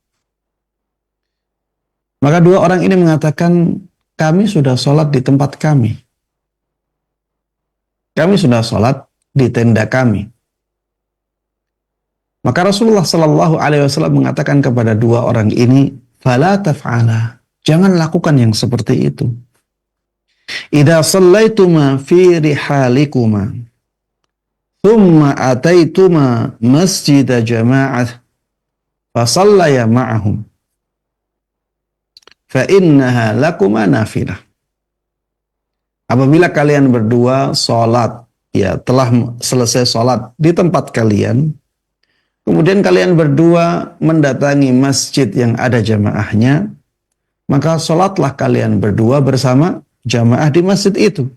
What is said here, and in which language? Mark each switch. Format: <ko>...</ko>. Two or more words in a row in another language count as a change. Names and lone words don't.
<id>Maka dua orang ini mengatakan, kami sudah sholat di tempat kami. Kami sudah sholat di tenda kami. Maka Rasulullah</id> <ar>صلى الله عليه وسلم</ar> <id>mengatakan kepada dua orang ini,</id> <ar>فلا تفعلا,</ar> <id>jangan lakukan yang seperti itu.</id> <ar>إذا صليتما في رحالكما، ثم أتيتما مسجد جماعة، فصليا معهم، فإنها لكما نافلة.</ar> <id>Apabila kalian berdua sholat, ya telah selesai sholat di tempat kalian, kemudian kalian berdua mendatangi masjid yang ada jamaahnya, maka sholatlah kalian berdua bersama jamaah di masjid itu.</id>